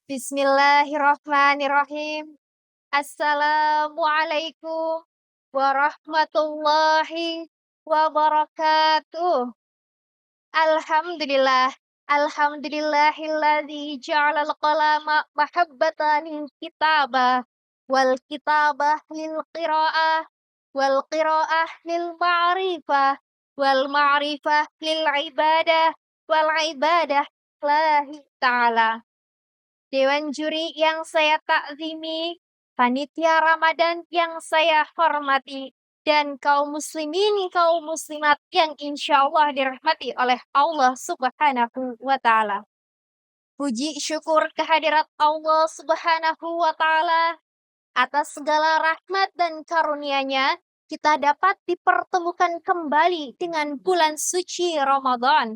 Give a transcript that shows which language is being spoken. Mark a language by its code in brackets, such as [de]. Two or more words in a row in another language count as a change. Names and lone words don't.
[ar] بسم الله الرحمن الرحيم. السلام عليكم ورحمة الله وبركاته. الحمد لله. الحمد لله الذي جعل القلم محبة للكتابة والكتابة للقراءة والقراءة للمعرفة والمعرفة للعبادة والعبادة لله تعالى. [id] Dewan juri yang saya takzimi, panitia Ramadan yang saya hormati, dan kaum muslimin, kaum muslimat yang [ar] إن شاء الله [id] dirahmati oleh Allah [ar] سبحانه وتعالى. [id] Puji syukur kehadirat Allah [ar] سبحانه وتعالى [id] atas segala rahmat dan karunia-Nya, kita dapat dipertemukan kembali dengan bulan suci Ramadan.